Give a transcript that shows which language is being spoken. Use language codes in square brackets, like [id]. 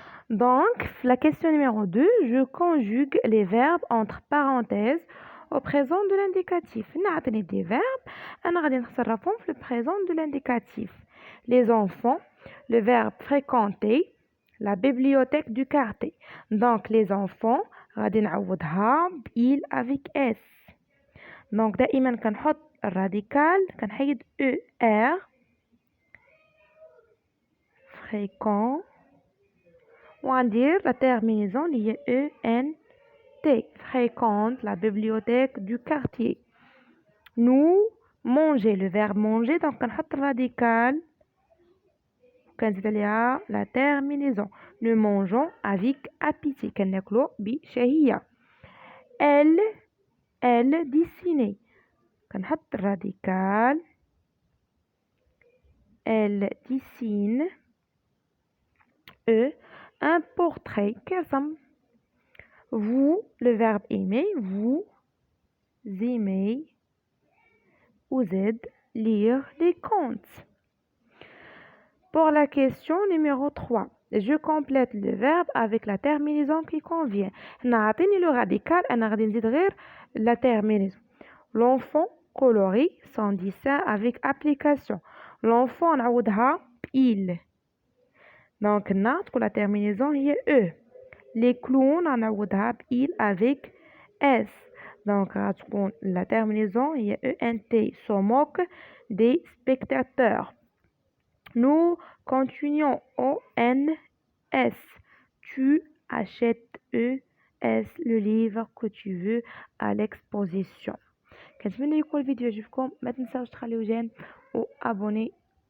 [fr] Donc, la question numéro 2, je conjugue les verbes entre parenthèses au présent de l'indicatif. [ar] نعطيني [fr] des verbes [ar] أنا غادي نتصرفهم في [fr] le présent de l'indicatif. Les enfants, le verbe fréquenter, la bibliothèque du quartier. Donc, les enfants [ar] غادي نعوضها [fr] il avec s. [ar] Donc, دائما كنحط الراديكال كنحيد er fréquent وغندير la terminaison اللي هي ENT. [fr] fréquente la bibliothèque du quartier. nous manger, le verbe manger donc [ar] كنحط الراديكال وكنزيد عليها [fr] la terminaison. nous mangeons avec appétit [ar] كناكلو بشهية. [fr] elle dessiner [ar] كنحط الراديكال [fr] elle dessine. Un portrait [ar] كرسم. [fr] vous le verbe aimer, vous aimez. Vous êtes lire les contes. Pour la question numéro 3, je complète le verbe avec la terminaison qui convient. [ar] نعطيني le radical أنا غادي نزيد غير la terminaison. [fr] L'enfant colorie son dessin avec application. L'enfant [ar] نعوضها [fr] il. Donc [ar] نعطيو [fr] la terminaison هي e. Les clowns [ar] نعوضها [fr] il avec s. Donc [ar] غتكون [fr] la terminaison هي ENT. Se moque des spectateurs. Nous continuons ONS. Tu achètes est le livre que tu veux à l'exposition. [ar] كنتمنى يكون الفيديو يعجبكم، ما تنساوش تخليو جيم وابوني